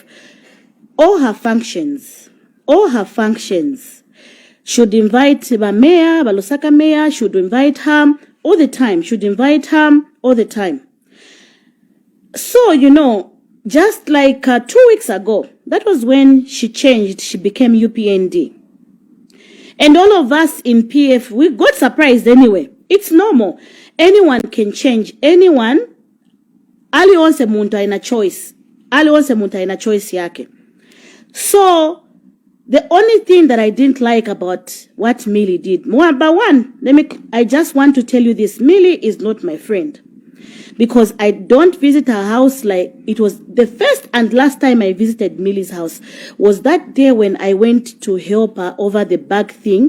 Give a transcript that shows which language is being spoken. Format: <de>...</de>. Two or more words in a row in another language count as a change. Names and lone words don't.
<en>All her functions should invite the mayor, Balosaka mayor, should invite her all the time. So, you know, just like 2 weeks ago, that was when she changed, she became UPND. And all of us in PF, we got surprised anyway. It's normal. Anyone can change. Anyone,</en> <ny>ali onse muntu aina choice. Yake.</ny> <en>So, the only thing that I didn't like about what Milly did, I just want to tell you this. Milly is not my friend. Because I don't visit her house. Like, it was the first and last time I visited Milly's house was that day when I went to help her over the bag thing.</en>